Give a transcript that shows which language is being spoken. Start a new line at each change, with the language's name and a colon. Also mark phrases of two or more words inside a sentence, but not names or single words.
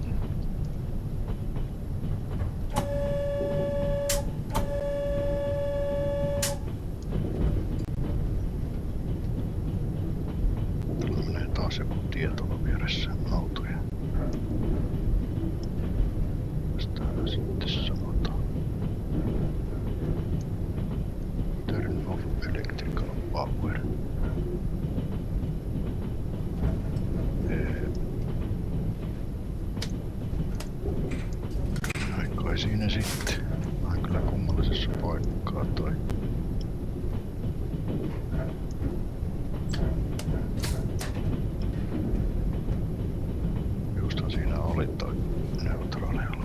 Finnish: Täällä menee taas joku tie tuolla vieressä autoja. Täällä sitten sanotaan
English: turn off electrical power.
Finnish: Ai siinä sitten. Vähän kyllä kummallisessa paikkaa toi. Justhan siinä oli toi neutraalialue.